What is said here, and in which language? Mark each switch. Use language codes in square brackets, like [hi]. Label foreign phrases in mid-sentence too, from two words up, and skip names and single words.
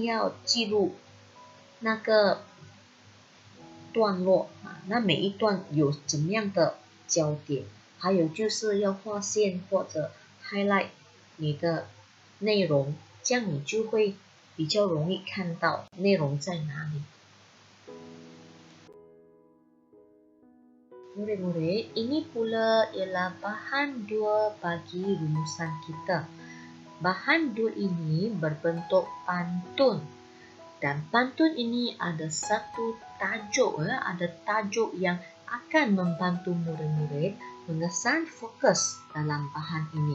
[zh] 要记录那个段落啊，那每一段有怎么样的焦点，还有就是要划线或者 highlight 你的内容，这样你就会比较容易看到内容在哪里。 [ms] Murid-murid, ini pula ialah bahan 2 bagi rumusan kita. Bahan 2 ini berbentuk pantun. Dan pantun ini ada satu tajuk, ada tajuk yang akan membantu murid-murid mengesan fokus dalam bahan ini.